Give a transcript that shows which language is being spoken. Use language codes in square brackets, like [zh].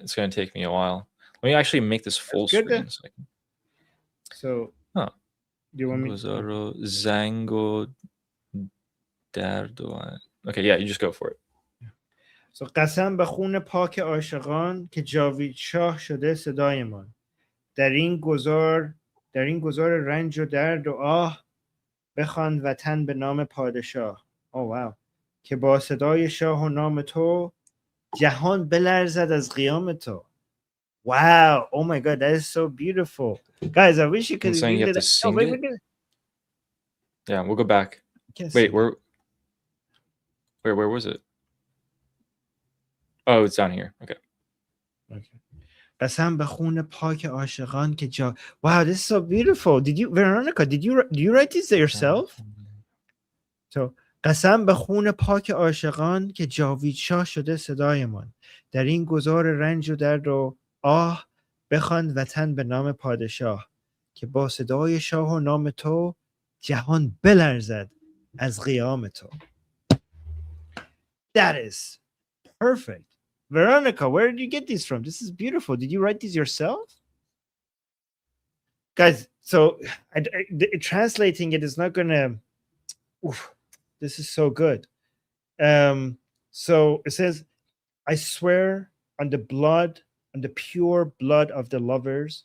[en] It's going to take me a while. Let me actually make this full Good. screen. So I can... So, Huh. do you want me [fa] گذار و زنگ و درد و... [en] Okay, yeah, you just go for it. [fa] So قسم به خون پاک عاشقان که جاوید شاه شده صدایمان. در این گذار رنج و درد و آه بخوان وطن به نام پادشاه. [en] Oh wow. [fa] که با صدای شاه و نام تو جهان بلرزد از قیام تو. [en] Wow. Oh my God, that is so beautiful. Guys, I wish you could I'm saying you read have to it. sing it? Wait. Yeah, we'll go back. Wait, where was it? Oh, it's down here. Okay. [fa] قسم به خون پاک عاشقان که جا. [en] Wow, this is so beautiful. Veronica, do you write this yourself? [fa] So قسم به خون پاک عاشقان که جاوید شاه شده صدایمان. در این گذار رنج و درد و آه بخوان وطن به نام پادشاه که با صدای شاه و نام تو جهان بلرزد از قیام تو. [en] That is perfect. Veronica, where did you get these from? This is beautiful. Did you write these yourself? Guys, so translating it is not gonna. This is so good. So it says, I swear on the pure blood of the lovers.